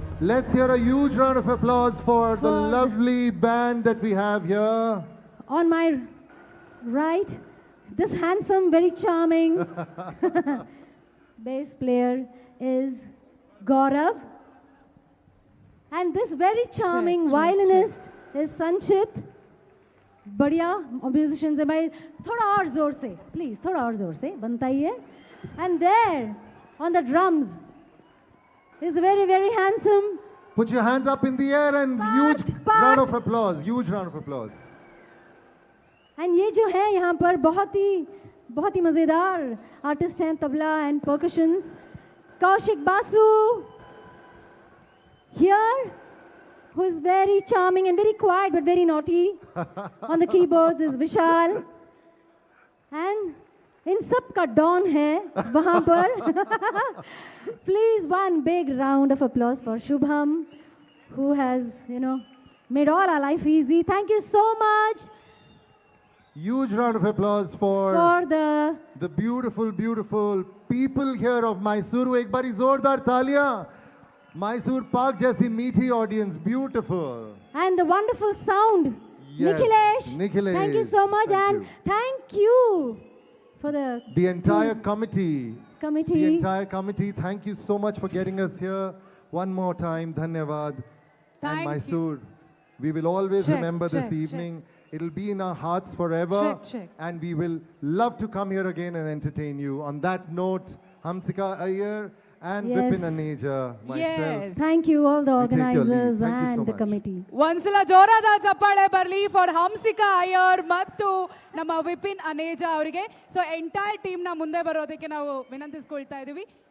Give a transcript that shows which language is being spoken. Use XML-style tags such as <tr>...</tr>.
<en>Let's hear a huge round of applause for the lovely band that we have here. On my right, this handsome, very charming bass player is Gaurav. And this very charming violinist is Sanchit.</en> <hi>बढ़िया musicians है भाई. थोड़ा और जोर से, please. थोड़ा और जोर से बनता ही है.</hi> <en>And there, on the drums, is very, very handsome. Put your hands up in the air and huge round of applause. Huge round of applause.</en> <hi>And ये जो है यहाँ पर बहुत ही मज़ेदार आर्टिस्ट हैं tabla and percussions.</hi> <en>Kaushik Basu here, who is very charming and very quiet but very naughty. On the keyboards is Vishal.</en> <hi>And इन सब का डॉन है वहाँ पर.</hi> <en>Please one big round of applause for Shubham, who has made all our life easy. Thank you so much. Huge round of applause for the beautiful, beautiful people here of Mysuru.</en> <hi>एक बारी जोरदार तालियां. Mysore Park जैसी मीठी audience, beautiful.</hi> <en>And the wonderful sound, yes, Nikhilesh. Thank you so much, and thank you for the entire committee. The entire committee. Thank you so much for getting us here. One more time, Dhanyavad. And Mysore, we will always remember this evening. It'll be in our hearts forever. And we will love to come here again and entertain you. On that note, Hamsika Iyer and Vipin Aneja, myself. Thank you all the organizers Thank you so and the much. committee.</en> <kn>ಒಂದ್ಸಲ ಜೋರಾದ ಚಪ್ಪಾಳೆ ಬರಲಿ for ಹಂಸಿಕಾ Iyer ಮತ್ತು ನಮ್ಮ ವಿಪಿನ್ ಅನೇಜಾ ಅವರಿಗೆ. So entire team ನ ಮುಂದೆ ಬರೋದಕ್ಕೆ ನಾವು ವಿನಂತಿಸ್ಕೊಳ್ತಾ ಇದೀವಿ.</kn>